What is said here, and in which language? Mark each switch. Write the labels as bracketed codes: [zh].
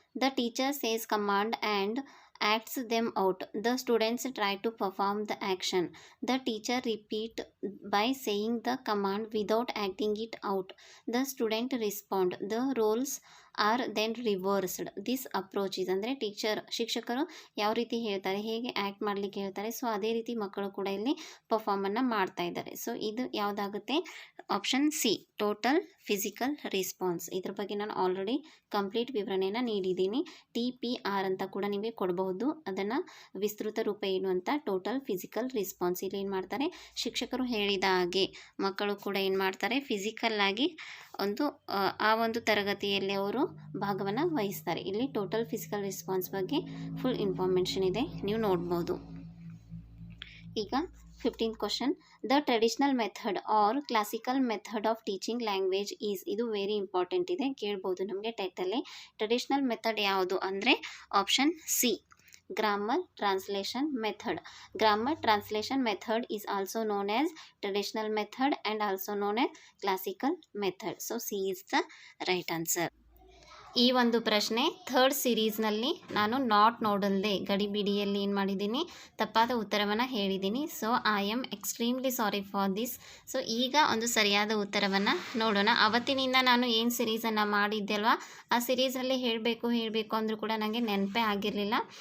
[en] The teacher says command and acts them out. The students try to perform the action. The teacher repeat by saying the command without acting it out. The student respond. The roles are then reversed. This approach is [kn] ಅಂದರೆ ಶಿಕ್ಷಕರು ಯಾವ ರೀತಿ ಹೇಳ್ತಾರೆ, ಹೇಗೆ act ಮಾಡಲಿಕ್ಕೆ ಹೇಳ್ತಾರೆ, so ಅದೇ ರೀತಿ ಮಕ್ಕಳು ಕೂಡ ಇಲ್ಲಿ ಪರ್ಫಾರ್ಮನ್ನು ಮಾಡ್ತಾ ಇದ್ದಾರೆ. ಸೊ ಇದು ಯಾವುದಾಗುತ್ತೆ, option C, total physical response. ಇದ್ರ ಬಗ್ಗೆ ನಾನು ಆಲ್ರೆಡಿ ಕಂಪ್ಲೀಟ್ ವಿವರಣೆಯನ್ನು ನೀಡಿದ್ದೀನಿ. TPR ಅಂತ ಕೂಡ ನಿಮಗೆ ಕೊಡಬಹುದು. ಅದನ್ನು ವಿಸ್ತೃತ ರೂಪ ಏನು ಅಂತ, ಟೋಟಲ್ ಫಿಸಿಕಲ್ ರೆಸ್ಪಾನ್ಸ್. ಇಲ್ಲಿ ಏನು ಮಾಡ್ತಾರೆ, ಶಿಕ್ಷಕರು ಹೇಳಿದ ಹಾಗೆ ಮಕ್ಕಳು ಕೂಡ ಏನು ಮಾಡ್ತಾರೆ, ಫಿಸಿಕಲ್ಲಾಗಿ ಆ ಒಂದು ತರಗತಿಯಲ್ಲಿ ಅವರು ಭಾಗವನ್ನು ವಹಿಸ್ತಾರೆ. ಇಲ್ಲಿ ಟೋಟಲ್ ಫಿಸಿಕಲ್ ರೆಸ್ಪಾನ್ಸ್ ಬಗ್ಗೆ ಫುಲ್ ಇನ್ಫಾರ್ಮೇಷನ್ ಇದೆ, ನೀವು ನೋಡ್ಬೋದು. [en] ಈಗ 15th question. The traditional method or classical method of teaching language is. [kn] ಇದು ವೆರಿ ಇಂಪಾರ್ಟೆಂಟ್ ಇದೆ, ಕೇಳ್ಬೋದು ನಮಗೆ ಟೈಟಲ್ಲಿ. ಟ್ರೆಡಿಷನಲ್ ಮೆಥಡ್ ಯಾವುದು ಅಂದರೆ option C, grammar translation method. [en] Grammar translation method is also known as traditional method and also known as classical method. So C is the right answer. [kn] ಈ ಒಂದು ಪ್ರಶ್ನೆ third ಸೀರೀಸ್ನಲ್ಲಿ ನಾನು not ನೋಡಲ್ದೆ ಗಡಿಬಿಡಿಯಲ್ಲಿ ಏನು ಮಾಡಿದ್ದೀನಿ, ತಪ್ಪಾದ ಉತ್ತರವನ್ನು ಹೇಳಿದ್ದೀನಿ. [en] So I am extremely sorry for this. [kn] So ಈಗ ಒಂದು ಸರಿಯಾದ ಉತ್ತರವನ್ನು ನೋಡೋಣ. ಅವತ್ತಿನಿಂದ ನಾನು ಏನು ಸಿರೀಸನ್ನು ಮಾಡಿದ್ದೆ ಅಲ್ವಾ, ಆ ಸಿರೀಸಲ್ಲಿ ಹೇಳಬೇಕು ಅಂದರೂ ಕೂಡ ನನಗೆ ನೆನಪೇ ಆಗಿರಲಿಲ್ಲ.